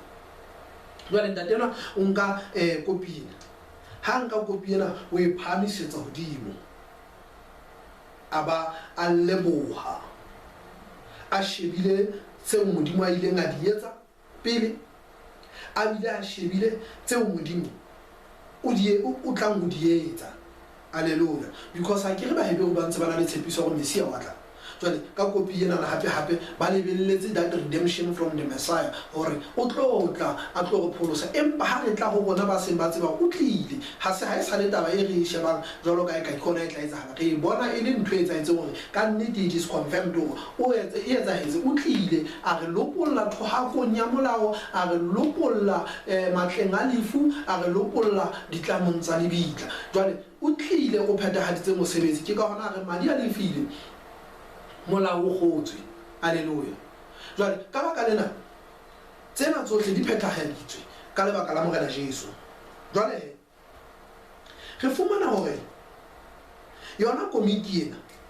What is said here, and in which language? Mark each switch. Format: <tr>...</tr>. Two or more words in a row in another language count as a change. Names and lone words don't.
<st>Jwale ntate ena o nka kopi ena, ha nka kopi ena o e phamisetsa hodimo, a ba a leboha, a shebile tseo Modimo a ileng a di etsa pele, a bile a shebile tseo Modimo o tlang ho di etsa. Alleluia. Because ha ke re Baheberu ba ntse ba na le tshepiso gore Mesia wa tla. jwale ka kopi ena hape ba lebelletse</st> <en>that redemption from the Messiah</en> <st>hore o tlo tla a tlo go pholosa empa ha re tla go bona ba seng ba tseba o tlile ha se ha e sale taba e re shebang jwalo ka e ka ikona e tla etsahala re bona e le ntho e etsaetseng hore ka nnete</st> <en>it is confirmed</en> <st>hore o etsahetse o tlile a re lopolla thohakong ya molao a re lopolla matleng a lefu a re lopolla ditlamong tsa lebitla jwale o tlile o phethahaditse mosebetsi ke ka hona re madi a lefile molao o kgotswe haleluya jwale ka baka lena tsena tsohle di phethahaditswe ka lebaka la morena Jesu jwale re fumana hore yona komiti ena</st>